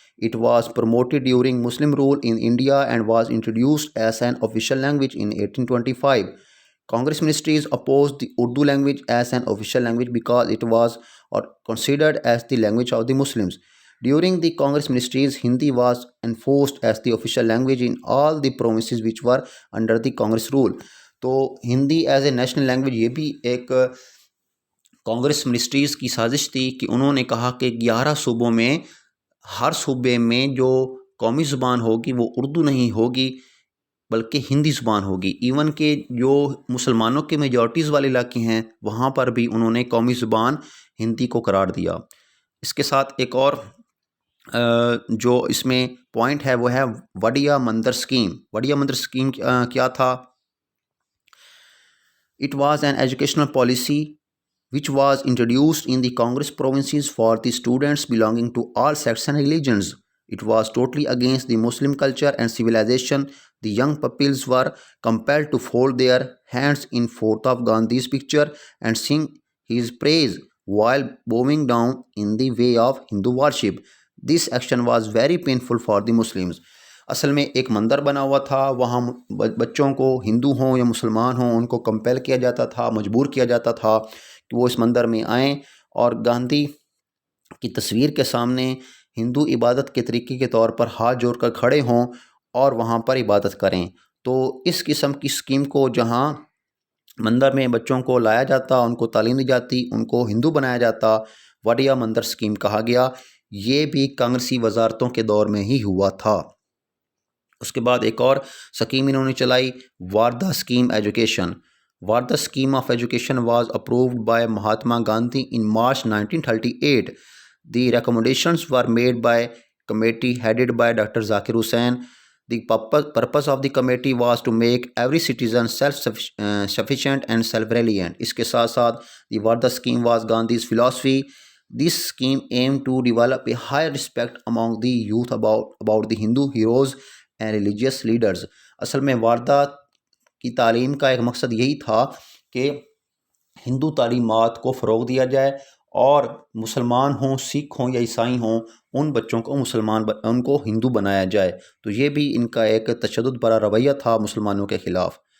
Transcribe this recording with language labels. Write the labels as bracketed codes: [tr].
[en] It was promoted during Muslim rule in India and was introduced as an official language in 1825. Congress ministries opposed the Urdu language as an official language because it was considered as the language of the Muslims. During the Congress ministries, Hindi was enforced as the official language in all the provinces which were under the Congress rule. [ur] تو [en] Hindi as a national language [ur] یہ بھی ایک Congress ministries کی سازش تھی کہ انہوں نے کہا کہ 11 صوبوں میں ہر صوبے میں جو قومی زبان ہوگی وہ اردو نہیں ہوگی بلکہ ہندی زبان ہوگی. ایون کہ جو مسلمانوں کے میجورٹیز والے علاقے ہیں وہاں پر بھی انہوں نے قومی زبان ہندی کو قرار دیا. اس کے ساتھ ایک اور جو اس میں پوائنٹ ہے وہ ہے وڈیا مندر اسکیم. وڈیا مندر اسکیم کیا تھا؟ [en] It was an educational policy which was introduced in the Congress provinces for the students belonging to all sects and religions. It was totally against the Muslim culture and civilization. The young pupils were compelled to fold their hands in front of Gandhi's picture and sing his praise while bowing down in the way of Hindu worship. This action was very painful for the Muslims. [ur] اصل میں ایک مندر بنا ہوا تھا، وہاں بچوں کو ہندو ہوں یا مسلمان ہوں ان کو کمپیل کیا جاتا تھا، مجبور کیا جاتا تھا کہ وہ اس مندر میں آئیں اور گاندھی کی تصویر کے سامنے ہندو عبادت کے طریقے کے طور پر ہاتھ جوڑ کر کھڑے ہوں اور وہاں پر عبادت کریں. تو اس قسم کی اسکیم کو جہاں مندر میں بچوں کو لایا جاتا، ان کو تعلیم دی جاتی، ان کو ہندو بنایا جاتا، وڈیا مندر اسکیم کہا گیا. یہ بھی کانگریسی وزارتوں کے دور میں ہی ہوا تھا. اس کے بعد ایک اور اسکیم انہوں نے چلائی، واردھا scheme education. [en] Vardha scheme of education was approved by Mahatma Gandhi in March 1938. The recommendations were made by committee headed by Dr. Zakir Hussain. The purpose of the committee was to make every citizen self-sufficient and self-reliant. [ur] اس کے ساتھ ساتھ [en] the Vardha scheme was Gandhi's philosophy. This scheme aimed to develop a high respect among the youth about the Hindu heroes and religious leaders. [ur] اصل میں واردھا کی تعلیم کا ایک مقصد یہی تھا کہ ہندو تعلیمات کو فروغ دیا جائے اور مسلمان ہوں، سکھ ہوں یا عیسائی ہوں، ان بچوں کو ان کو ہندو بنایا جائے. تو یہ بھی ان کا ایک تشدد بھرا رویہ تھا مسلمانوں کے خلاف.